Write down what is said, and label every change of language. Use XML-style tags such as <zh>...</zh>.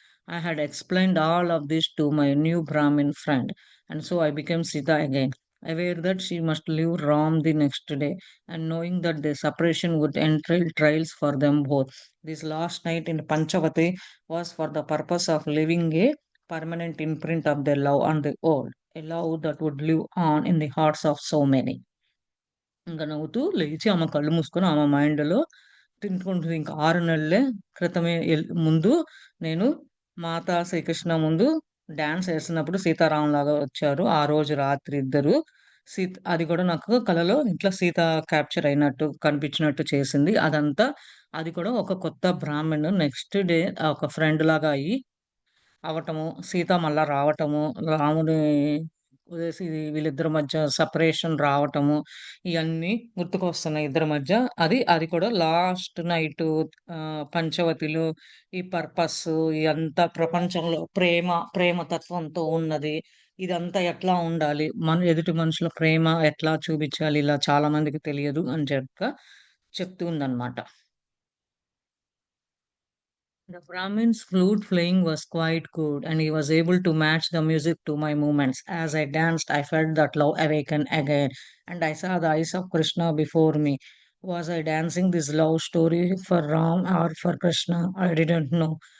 <en>I had explained all of this to my new Brahmin friend, and so I became Sita again, aware that she must leave Ram the next day, and knowing that the separation would entail trials for them both. This last night in Panchavati was for the purpose of leaving a permanent imprint of their love on the world, a love that would live on in the hearts of so many.</en> <te>ఇంక నవ్వుతూ లేచి ఆమె కళ్ళు మూసుకొని ఆమె మైండ్‌లో తినుకుంటది. ఇంక 6 నెలలే క్రితమే ముందు నేను మాతా శ్రీకృష్ణ ముందు డాన్స్ ఏస్తున్నప్పుడు సీతారాములాగా వచ్చారు. ఆ రోజు రాత్రి ఇద్దరు. అది కూడా నాకు కలలో ఇట్లా సీత క్యాప్చర్ అయినట్టు కనిపించినట్టు చేసింది. అదంతా అది కూడా ఒక కొత్త బ్రాహ్మణ్ నెక్స్ట్ డే ఒక ఫ్రెండ్‌లాగా అయ్యి అవ్వటము, సీత మళ్ళా రావటము, రాముని వదిలేసి వీళ్ళిద్దరి మధ్య సెపరేషన్ రావటము, ఇయన్నీ గుర్తుకొస్తున్నాయి ఇద్దరి మధ్య. అది కూడా లాస్ట్ నైటు పంచవటిలో ఈ పర్పస్సు ఇదంతా ప్రపంచంలో ప్రేమ తత్వంతో ఉన్నది. ఇదంతా ఎట్లా ఉండాలి? ఎదుటి మనుషుల ప్రేమ ఎట్లా చూపించాలి? ఇలా చాలా మందికి తెలియదు అని చెప్తూ ఉందన్నమాట.</te> <en>The Brahmin's flute playing was quite good, and he was able to match the music to my movements. As I danced, I felt that love awaken again, and I saw the eyes of Krishna before me. Was I dancing this love story for Ram or for Krishna? I didn't know.</en>